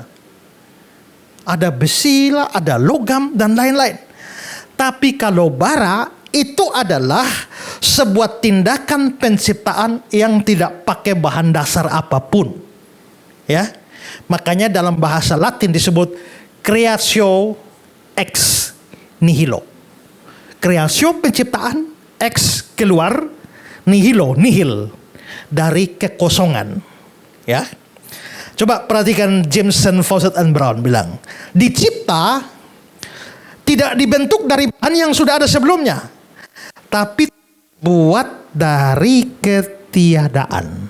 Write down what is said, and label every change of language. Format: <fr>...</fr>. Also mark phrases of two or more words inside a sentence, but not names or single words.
<id>Ada besi lah, ada logam dan lain-lain. Tapi kalau bara itu adalah sebuah tindakan penciptaan yang tidak pakai bahan dasar apapun. Ya. Makanya dalam bahasa Latin disebut</id> <la>creatio ex nihilo.</la> <id>Creatio penciptaan, ex keluar,</id> <la>nihilo nihil</la> <id>dari kekosongan. Ya. Coba perhatikan Jameson, Fawcett and Brown bilang, dicipta tidak dibentuk dari bahan yang sudah ada sebelumnya, tapi buat dari ketiadaan.</id>